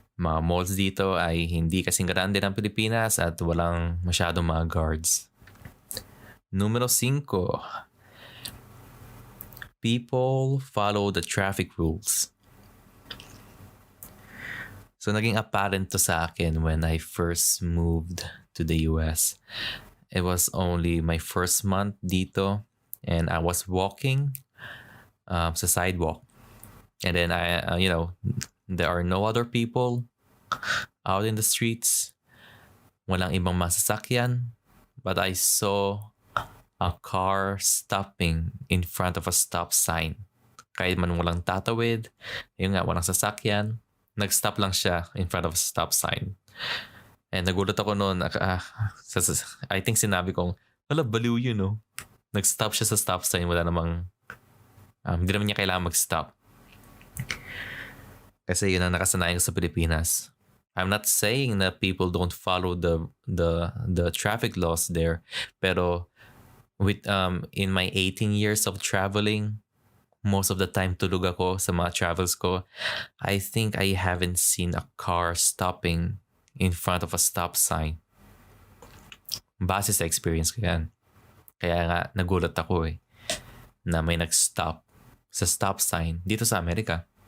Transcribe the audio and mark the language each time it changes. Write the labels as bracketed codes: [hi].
[tl] Mga malls dito ay hindi kasing grande ng Pilipinas at walang masyadong mga guards. Numero 5. [en] People follow the traffic rules. So, [tl] naging [en] apparent [tl] to sa akin [en] when I first moved to the US. It was only my first month [tl] dito [en] and I was walking sa sidewalk. And then, there are no other people out in the streets. [tl] Walang ibang masasakyan. [en] But I saw a car stopping in front of a stop sign. [tl] Kahit man walang tatawid, walang sasakyan. Nag-stop lang siya [en] in front of a stop sign. [tl] And nagulat ako noon. [en] I think [tl] sinabi kong, wala, baliw yun, no? Nag-stop siya sa stop sign. Wala namang, hindi naman niya kailangan mag-stop. Kasi yun ang nakasanayan ko sa Pilipinas. [en] I'm not saying that people don't follow the traffic laws there. [tl] Pero [en] with in my 18 years of traveling, most of the time [tl] tulog ako sa mga [en] travels ko, I think I haven't seen a car stopping in front of a stop sign. [tl] Base sa experience ko yan. Kaya nga nagulat ako na may nag-stop sa stop sign dito sa Amerika.